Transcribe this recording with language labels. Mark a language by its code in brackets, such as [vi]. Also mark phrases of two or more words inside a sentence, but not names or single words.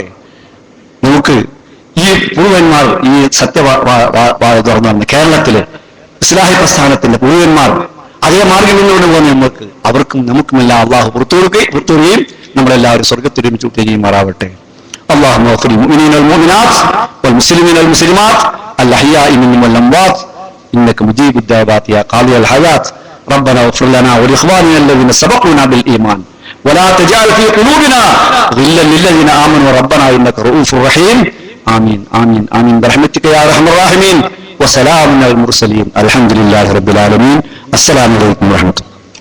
[ml] നമുക്ക് ഈ പൂർവന്മാർ ഈ തുറന്നു വന്ന കേരളത്തില് ഇസ്ലാഹി പ്രസ്ഥാനത്തിന്റെ പൂർവന്മാർ അതേ മാർഗം മുന്നോട്ട് പോകുന്ന നമുക്ക് അവർക്കും നമുക്കുമെല്ലാം അള്ളാഹു പുറത്തുകൊടുക്കുകയും നമ്മളെല്ലാവരും സ്വർഗത്തിൽ ഒരുമിച്ച് ചെയ്യുമാറാവട്ടെ. [ar] اللهم اغفر للمؤمنين والمؤمنات والمسلمين والمسلمات الأحياء منهم والأموات إنك مجيب الدعوات يا قاضي الحاجات ربنا اغفر لنا ولإخواننا الذين سبقونا بالإيمان ولا تجعل في قلوبنا غلا للذين آمنوا ربنا إنك رؤوف رحيم آمين آمين آمين برحمتك يا أرحم الراحمين وسلام على المرسلين الحمد لله رب العالمين السلام عليكم ورحمة الله.